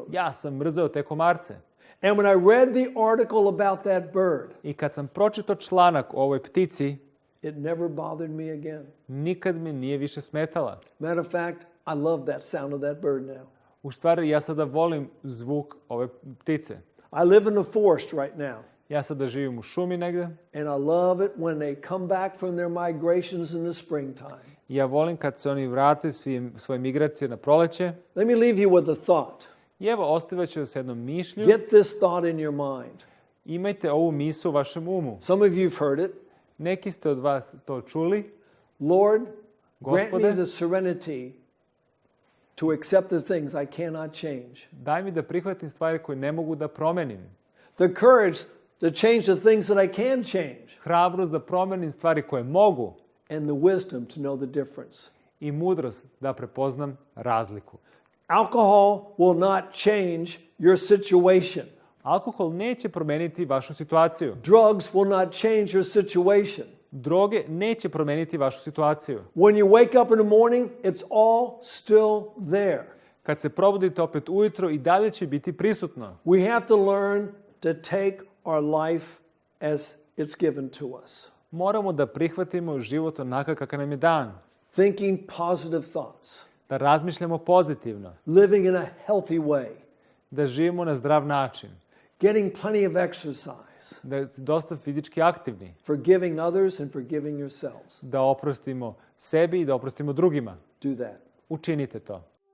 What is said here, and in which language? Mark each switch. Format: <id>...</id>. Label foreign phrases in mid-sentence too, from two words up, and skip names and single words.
<sr>Ja sam mrzeo te komarce.</sr> <en>And when I read the article about that bird,</en> <sr>I kad sam pročitao članak o ovoj ptici,</sr> <en>it never bothered me again.</en> <sr>nikad mi nije više smetala.</sr> <en>Matter of fact, I love that sound of that bird now.</en> <sr>U stvari, ja sada volim zvuk ove ptice.</sr> <en>I live in the forest right now.</en> <sr>Ja sada živim u šumi negde.</sr> <en>And I love it when they come back from their migrations in the springtime.</en> <sr>Ja volim kad se oni vrate svoje migracije na proleće.</sr> <en>Let me leave you with a thought.</en> <sr>I evo, ostaviću s jednom mišlju.</sr> <en>Get this thought in your mind.</en> <sr>Imajte ovu misao u vašem umu.</sr> <en>Some of you have heard it.</en> <sr>Neki ste od vas to čuli.</sr> <en>Lord, grant</en> <sr>Gospode,</sr> <en>me the serenity to accept the things I cannot change.</en> <sr>daj mi da prihvatim stvari koje ne mogu da promenim.</sr> <en>The courage to change the things that I can change.</en> <sr>Hrabrost da promenim stvari koje mogu.</sr> <en>And the wisdom to know the difference.</en> <sr>I mudrost da prepoznam razliku.</sr> <en>Alcohol will not change your situation.</en> <sr>Alkohol neće promeniti vašu situaciju.</sr> <en>Drugs will not change your situation.</en> <sr>Droge neće promeniti vašu situaciju.</sr> <en>When you wake up in the morning, it's all still there.</en> <sr>Kad se probudite opet ujutro i dalje će biti prisutno.</sr> <en>We have to learn to take our life as it's given to us.</en> <sr>Moramo da prihvatimo život onakav kakav nam je dan.</sr> <en>Thinking positive thoughts.</en> <sr>Da razmišljamo pozitivno.</sr> <en>Living in a healthy way.</en> <sr>Da živimo na zdrav način.</sr> <en>Getting plenty of exercise.</en> <sr>Da ste dosta fizički aktivni.</sr> <en>Forgiving others and forgiving yourselves.</en> <sr>Da oprostimo sebi i da oprostimo drugima.</sr> <en>Do that.</en> <sr>Učinite to.</sr>